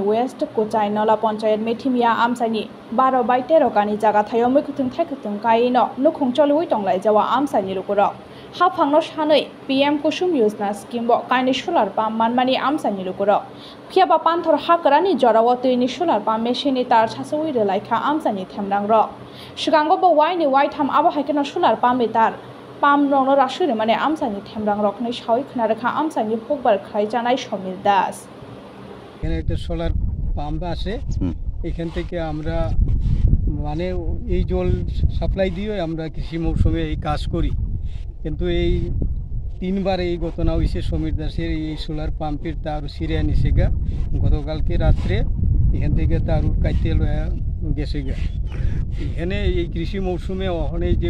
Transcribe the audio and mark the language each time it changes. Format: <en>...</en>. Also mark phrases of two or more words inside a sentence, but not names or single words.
<trp>वेस्ट कोचाइ नला पंचायत मेथिमिया आमसानि 12/13 कानि जागा थायो मैखुथुं थाइखुथुं काइनो नुखुंचलुइ तंलाइ जावा आमसानि लुकुरक हाफांनो सानै PM कुसुम योजना स्किम बो काइनि</trp> <en>solar pump</en> <trp>मानमानि आमसानि लुकुरक फियाबा पान्थर हाकरानि जराव तुइनि</trp> <en>solar pump</en> <trp>मेसिनि तार सासुइ रेलाइखा आमसानि थेमरांरक सिगांगो बो वाइनि वाइथाम आबो हाइकेनो</trp> <en>solar pump</en> <trp>तार पाम्प रंनो रासुरे माने आमसानि थेमरांरकनि सावै खोनारेखा आमसानि हकबार खाइजानाय समीर दास</trp> <bn>এখানে একটা</bn> <en>solar pump</en> <bn>আছে এখান থেকে আমরা মানে এই জল সাপ্লাই দিয়ে আমরা কৃষি মৌসুমে এই কাজ করি কিন্তু এই 3 বার এই ঘটনা হইছে সমীর দাসের এই সোলার পাম্পের তার সিরিয়া নিছে গা গতকালকে রাতে এখান থেকে তার কাইতে গেছে গা এখানে এই কৃষি মৌসুমে অনেক যে</bn>